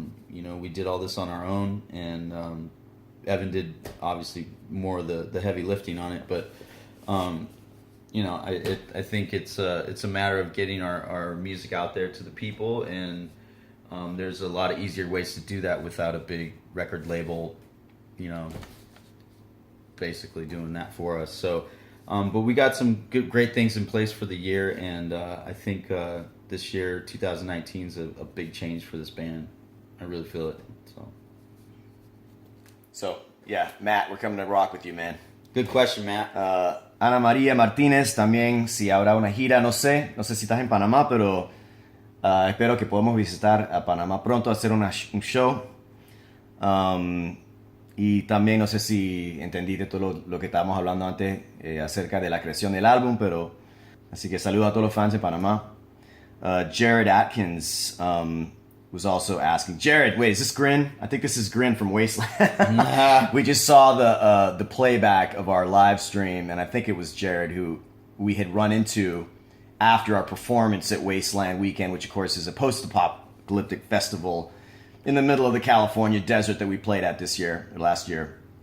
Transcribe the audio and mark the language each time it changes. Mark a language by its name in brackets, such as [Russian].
[English] You know, we did all this on our own, and Evan did obviously more of the heavy lifting on it, but you know, I think it's a matter of getting our music out there to the people, and there's a lot of easier ways to do that without a big record label, you know, basically doing that for us. So, but we got some great things in place for the year, and I think this year, 2019, is a big change for this band. I really feel it. So, yeah, Matt, we're coming to rock with you, man. Good question, Matt. [Spanish] Ana María Martínez también, si habrá una gira, no sé si estás en Panamá, pero espero que podamos visitar a Panamá pronto, hacer un show. Y también no sé si entendiste todo lo que estábamos hablando antes acerca de la creación del álbum, pero así que saludo a todos los fans de Panamá. [English] Jared Atkins was also asking, Jared, wait, is this Grin? I think this is Grin from Wasteland. We just saw the playback of our live stream, and I think it was Jared who we had run into after our performance at Wasteland Weekend, which of course is a post-apocalyptic festival in the middle of the California desert that we played at last year.